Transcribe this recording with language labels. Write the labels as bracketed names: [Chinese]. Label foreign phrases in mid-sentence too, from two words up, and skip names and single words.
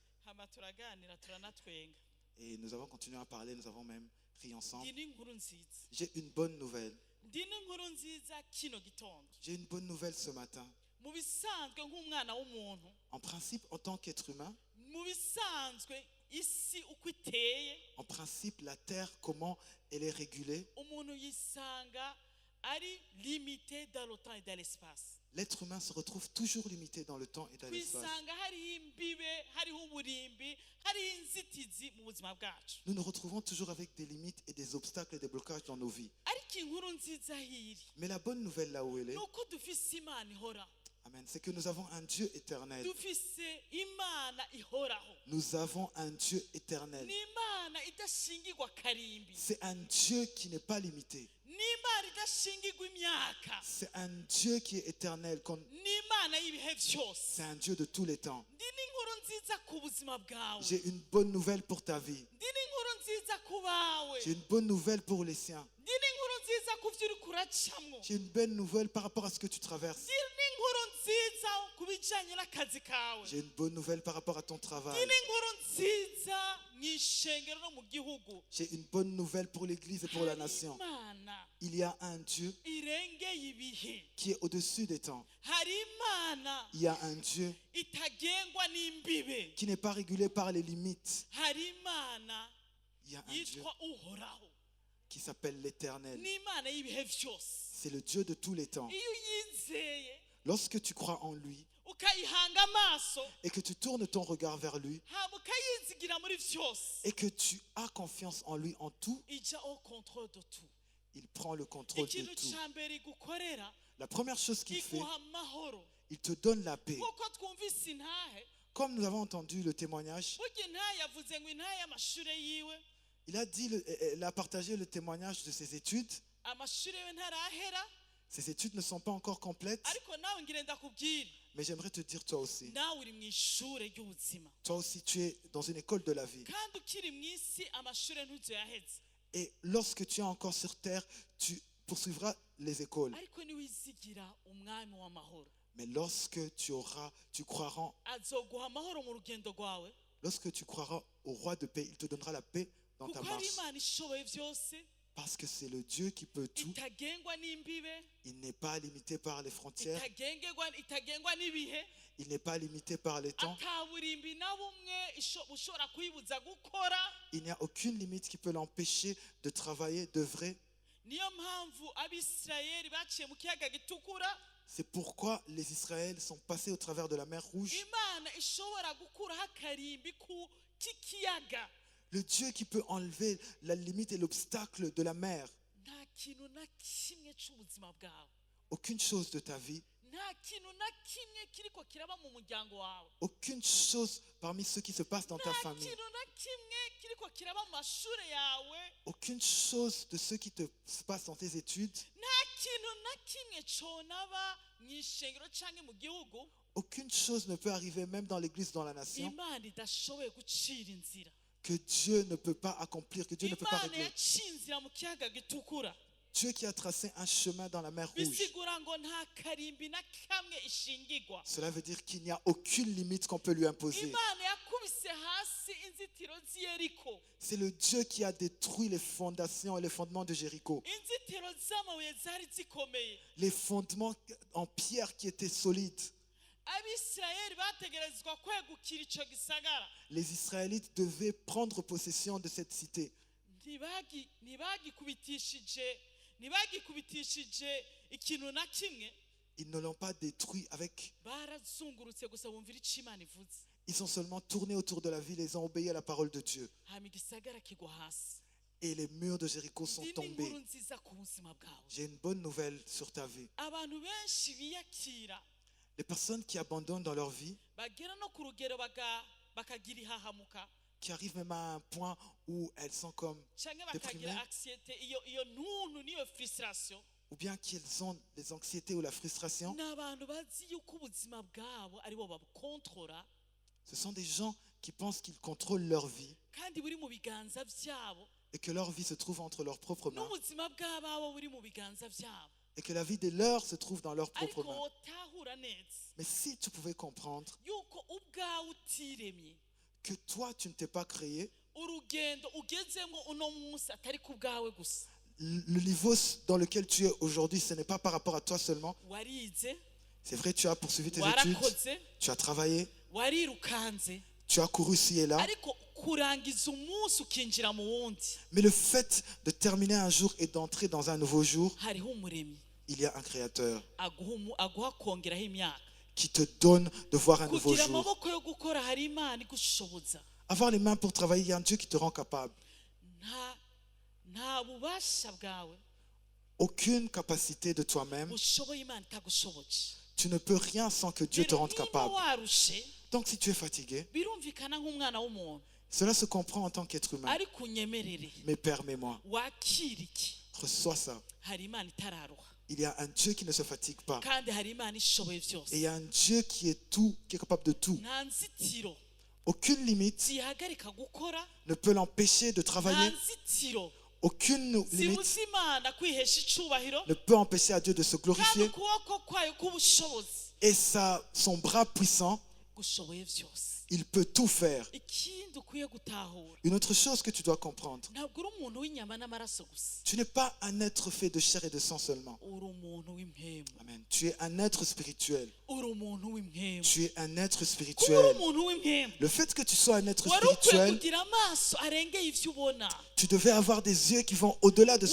[French] Et nous avons continué à parler, nous avons même ri ensemble. J'ai une bonne nouvelle. J'ai une bonne nouvelle ce matin. En principe, en tant qu'être humain, [Rundi] isi uko iteye [French] En principe, la terre, comment elle est régulée, [Rundi] umuntu yisanga ari [French] limité dans le temps et dans l'espace. l'être humain se retrouve toujours limité dans le temps et dans l'espace. [Rundi] Kwisanga hariho imbibe hariho uburimbi hariho inzitizi mu buzima bwacu. [French] Nous nous retrouvons toujours avec des limites et des obstacles et des blocages dans nos vies. [Rundi] Ariko inkuru nziza hiri [French] Mais la bonne nouvelle là où elle est, [Rundi] nuko dufise Imana ihoraho. [French] amen, c'est que nous avons un Dieu éternel. [Rundi] Dufise Imana ihoraho. [French] Nous avons un Dieu éternel. [Rundi] Ni Imana idashingirwa karimbi. [French] C'est un Dieu qui n'est pas limité. [Rundi] Ni Imana idashingirwa imyaka. [French] C'est un Dieu qui est éternel. [Rundi] Ni Imana y'ibihe byose. [French] C'est un Dieu de tous les temps. [Rundi] Ndi n'inkuru nziza ku buzima bwawe. [French] J'ai une bonne nouvelle pour ta vie. [Rundi] Ndi n'inkuru nziza ku bawe. [French] J'ai une bonne nouvelle pour les siens. [Rundi] Ndi n'inkuru nziza ku byo uri kuracamwo. [French] J'ai une bonne nouvelle par rapport à ce que tu traverses. [Rundi] Ndi n'inkuru nziza ku bijanye n'akazi kawe. [French] J'ai une bonne nouvelle par rapport à ton travail. [Rundi] Ndi n'inkuru nziza mu ishengero no mu gihugu. [French] J'ai une bonne nouvelle pour l'Église et pour la nation. [Rundi] Imana [French] Il y a un Dieu [Rundi] irengeye ibihe. [French] qui est au-dessus des temps. [Rundi] Hari Imana [French] Il y a un Dieu [Rundi] itagengwa n'imbibe. [French] qui n'est pas régulé par les limites. [Rundi] Hari Imana [French] Il y a un Dieu [Rundi] yitwa uhoraho. [French] qui s'appelle l'Éternel. [Rundi] Ni Imana y'ibihe byose. [French] C'est le Dieu de tous les temps. [Rundi] Iyo uyizeye [French] Lorsque tu crois en lui [Rundi] ukayihanga amaso [French] et que tu tournes ton regard vers lui [Rundi] hama ukayizigira muri byose [French] et que tu as confiance en lui en tout, ija au contrôle de tout. il prend le contrôle de [Rundi] Ikintu [French] tout. [Rundi] ca mbere igukorera [French] La première chose qu'il fait, [Rundi] iguha amahoro. [French] il te donne la paix. [Rundi] Nk'uko twumvise intahe [French] Comme nous avons entendu le témoignage, [Rundi] burya intahe yavuze ngo intahe y'amashure yiwe [French] il a partagé le témoignage de ses études. [Rundi] amashure yiwe ntarahera [French] Ses études ne sont pas encore complètes, [Rundi] ariko nawe ngire ndakubwira [French] mais j'aimerais te dire toi aussi. [Rundi] nawe uri mu ishure ry'ubuzima [French] Toi aussi, tu es dans une école de la vie. [Rundi] kandi ukiri mu isi amashure ntuzoyaheze [French] Et lorsque tu es encore sur terre, tu poursuivras les écoles. [Rundi] ariko niwizigira umwami w'amahoro [French] Mais lorsque tu croiras, [Rundi] azoguha amahoro mu rugendo rwawe [French] lorsque tu croiras au roi de paix, il te donnera la paix dans ta [Rundi] kuko ari [French] marche. [Rundi] Imana ishoboye byose [French] Parce que c'est le Dieu qui peut tout. [Rundi] itagengwa n'imbibe [French] Il n'est pas limité par les frontières. [Rundi] itagengwa n'ibihe [French] Il n'est pas limité par les temps. [Rundi] ataburimbi na bumwe bushobora kuyibuza gukora. [French] Il n'y a aucune limite qui peut l'empêcher de travailler, d'œuvrer. [Rundi] Niyo mpamvu abisirayeli baciye mu kiyaga gitukura. [French] C'est pourquoi les Israëls sont passés au travers de la mer Rouge. [Rundi] Imana ishobora gukuraho akarimbi k'ikiyaga. [French] Le Dieu qui peut enlever la limite et l'obstacle de la mer. [Rundi] Nta kintu na kimwe cy'ubuzima bwawe. [French] Aucune chose de ta vie. [Rundi] Nta kintu na kimwe kiriko kiraba mu muryango wawe. [French] Aucune chose parmi ceux qui se passent dans ta famille. [Rundi] Nta kintu na kimwe kiriko kiraba mu mashure yawe. [French] Aucune chose de ce qui te se passe dans tes études. [Rundi] Nta kintu na kimwe conaba mu ishengero canke mu gihugu. [French] Aucune chose ne peut arriver même dans l'église, dans la nation, [Rundi] Imana idashoboye gucira inzira. [French] que Dieu ne peut pas accomplir, que Dieu ne peut pas [Rundi] Imana [French] régler. [Rundi] yaciye inzira mu kiyaga gitukura. [French] Dieu qui a tracé un chemin dans la mer Rouge. [Rundi] Bisigura ngo nta karimbi na kamwe ishingirwa. [French] Cela veut dire qu'il n'y a aucune limite qu'on peut lui imposer. [Rundi] Imana yakubise hasi inzitiro z'Yeriko. [French] C'est le Dieu qui a détruit les fondations et les fondements de Jéricho. [Rundi] Inzitiro z'amabuye zari zikomeye. [French] Les fondements en pierre qui étaient solides. [Rundi] Abisirayeli bategerezwa kwegukira ico gisagara. [French] Les Israélites devaient prendre possession de cette cité. [Rundi] ntibagikubitishije ikintu na kimwe. [French] Ils ne l'ont pas détruit avec... [Rundi] Barazungurutse gusa bumvira ico Imana ivuze. [French] Ils sont seulement tournés autour de la ville et ils ont obéi à la parole de Dieu. [Rundi] Hama igisagara kigwa hasi. [French] Et les murs de Jéricho sont [Rundi] Ndi [French] tombés. [Rundi] n'inkuru nziza ku buzima bwawe. [French] J'ai une bonne nouvelle sur ta vie. [Rundi] Abantu benshi biyakira [French] Les personnes qui abandonnent dans leur vie, [Rundi] bagera no ku rugero bakagira ihahamuka [French] qui arrivent même à un point où elles sont comme [Rundi] canke [French] déprimées, [Rundi] bakagira anxiété iyo ntuntu niyo frustration. [French] ou bien qu'ils ont des anxiétés ou la frustration. [Rundi] Ni abantu bazi yuko ubuzima bwabo aribo babukontorora [French] Ce sont des gens qui pensent qu'ils contrôlent leur vie [Rundi] kandi buri mu biganza vyabo [French] et que leur vie se trouve entre leurs propres mains [Rundi] n'ubuzima bw'ababo buri mu biganza vyabo. [French] et que la vie des leurs se trouve dans leurs propres [Rundi] Ariko [French] mains. [Rundi] wotahura neza [French] Mais si tu pouvais comprendre [Rundi] yuko ubwawe utiremye [French] que toi, tu ne t'es pas créé, [Rundi] urugendo ugezemwo uno munsi atari ku bwawe gusa. [French] le niveau dans lequel tu es aujourd'hui, ce n'est pas par rapport à toi seulement. [Rundi] Warize, [French] C'est vrai, tu as poursuivi tes études, [Rundi] warakoze, [French] tu as travaillé, [Rundi] warirukanze, [French] tu as couru ci et là, [Rundi] ariko kurangiza umunsi ukinjira mu wundi [French] Mais le fait de terminer un jour et d'entrer dans un nouveau jour, [Rundi] hariho umuremyi [French] il y a un créateur [Rundi] aguha kongeraho imyaka [French] qui te donne de voir un nouveau [Rundi] kugira [French] jour. [Rundi] amaboko yo gukora hari imana igushoboza [French] Avoir les mains pour travailler, il y a un Dieu qui te rend capable. [Rundi] nta bubasha bwawe [French] Aucune capacité de toi-même. [Rundi] bushoboye imana itagushoboje [French] Tu ne peux rien sans que Dieu te [Rundi] rero [French] rende [Rundi] niba [French] capable. [Rundi] warushe [French] Donc si tu es fatigué, [Rundi] birumvikana nk'umwana w'umuntu [French] cela se comprend en tant qu'être humain. [Rundi] ariko unyemerere [French] Mais permets-moi, [Rundi] wakira iki [French] reçois ça. [Rundi] hari imana itararuha [French] Il y a un Dieu qui ne se fatigue pas. [Rundi] kandi hari imana ishoboye [French] Et il [Rundi] byose [French] y a un Dieu qui est tout, qui est capable de tout. [Rundi] nta nzitiro [French] Aucune limite [Rundi] zihagarika gukora [French] ne peut l'empêcher de [Rundi] nta [French] travailler. [Rundi] nzitiro [French] Aucune limite [Rundi] zibuza imana kwihesha icubahiro [French] ne peut empêcher à Dieu de se [Rundi] kandi [French] glorifier. [Rundi] ukuboko kwayo k'ubushobozi [French] Et son bras puissant, [Rundi] gushoboye byose [French] il peut tout faire. [Rundi] ikindi ukwiye gutahura [French] Une autre chose que tu dois comprendre, [Rundi] ntabwo uri umuntu w'inyama n'amaraso gusa [French] tu n'es pas un être fait de chair et de sang seulement. [Rundi] uri umuntu w'impemu [French] Amen. Tu es un être spirituel. [Rundi] uri umuntu w'impemu [French] Tu es un être [Rundi] kuba uri [French] spirituel. [Rundi] umuntu w'impemu [French] Le fait que tu sois un être [Rundi] wari ukwiye [French] spirituel, [Rundi] kugira amaso arengeye ibyo ubona [French] tu devais avoir des yeux qui vont au-delà de ce